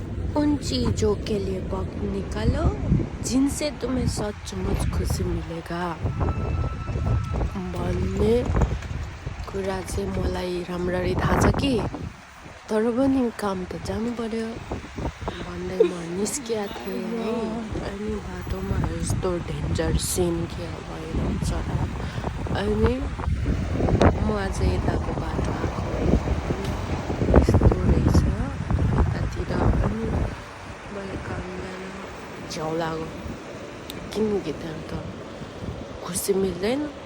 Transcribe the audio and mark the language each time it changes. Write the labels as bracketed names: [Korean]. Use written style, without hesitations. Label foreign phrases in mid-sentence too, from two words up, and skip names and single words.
[Hindi] उन चीज़ों के लिए वक्त निकालो जिनसे तुम्हें सचमुच खुसी मिलेगा [Nepali] भन्ने कुरा चाहिँ मलाई राम्ररी थाहा छ कि तर पनि काम त जानु पर्यो भन्दै म निस्किया थिएँ है अनि बाटोमा यस्तो डेन्जर सिन के भयो चरा अनि म अझै यताको बाटो आएको यस्तो रहेछ यतातिर अनि मलाई काम जान झ्याउ लाग्यो किनकि त्यहाँ त खुसी मिल्दैन